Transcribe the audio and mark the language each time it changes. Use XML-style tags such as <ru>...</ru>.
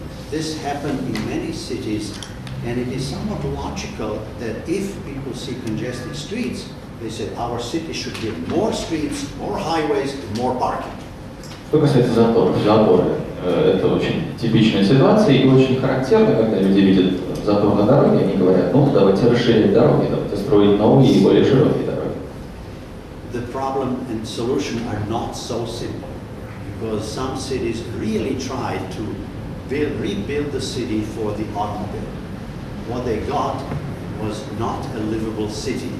<en>This happened in many cities, and it is somewhat logical that if people see congested streets, they say our city should get more streets, more highways, and more parking.</en> <ru>Что касается заторов, заторы это очень типичная ситуация и очень характерно, когда люди видят затор на дороге, они говорят, ну давайте расширять дороги, давайте строить новые и более широкие дороги.</ru> <en>The problem and solution are not so simple, because some cities really tried to rebuild the city for the automobile. What they got was not a livable city.</en>